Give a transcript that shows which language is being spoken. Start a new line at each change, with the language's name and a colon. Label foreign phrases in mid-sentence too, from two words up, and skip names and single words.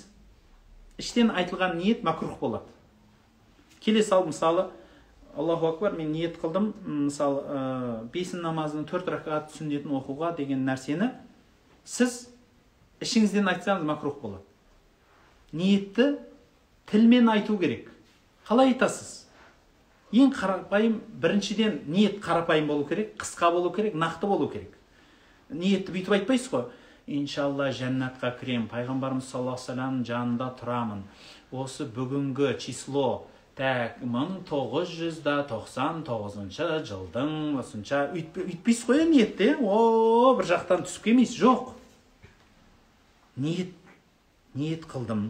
Kazakh: Іштен айтылған ниет макрух болады. Келе сал, мысалы,
Arabic: الله أكبر,
Kazakh: мен ниет қылдым, мысалы, бесін намазының 4 ракат сүннетін оқуға деген нәрсені сіз ішіңізден айтсаңыз макрух болады. Ниетті тілмен айту керек. Қалай айтасыз? Ең қарапайым, біріншіден ниет қарапайым болу керек, қысқа болу керек, нақты болу керек. Ниетті бүйтіп айтпайсыз ғой. Иншалла жәннатқа кірем, пайғамбарымыз
Arabic: صلى الله عليه وسلم
Kazakh: жанында тұрамын. Осы бүгінгі число 1999 жылдың осынша үйтпейсіз қой ниетте. Бір жақтан түсіп келмейсіз. Жоқ. Ниет қылдым.